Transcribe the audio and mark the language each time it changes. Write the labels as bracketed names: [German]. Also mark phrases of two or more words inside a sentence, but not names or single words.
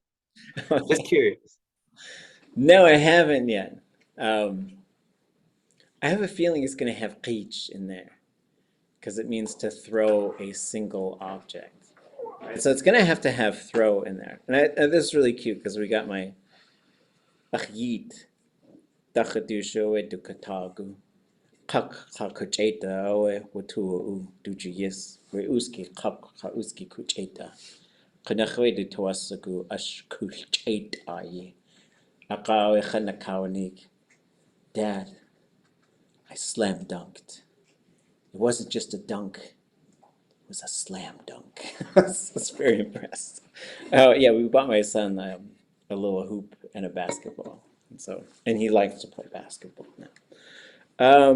[English] Just curious. No, I haven't yet. I have a feeling it's going to have keitl in there because it means to throw a single object. Right? So it's going to have throw in there. And this is really cute because we got my [Tlingit] aayí dukatagu. Kak kucheta oe watu dujiyis we uski kap ka uski kucheta kanachwe de toasagu ash kuchet aayí akawe khanakawanik. [English] Dad, I slam dunked. It wasn't just a dunk, it was a slam dunk. I was very impressed. Oh yeah, we bought my son a little hoop and a basketball, and he likes to play basketball now.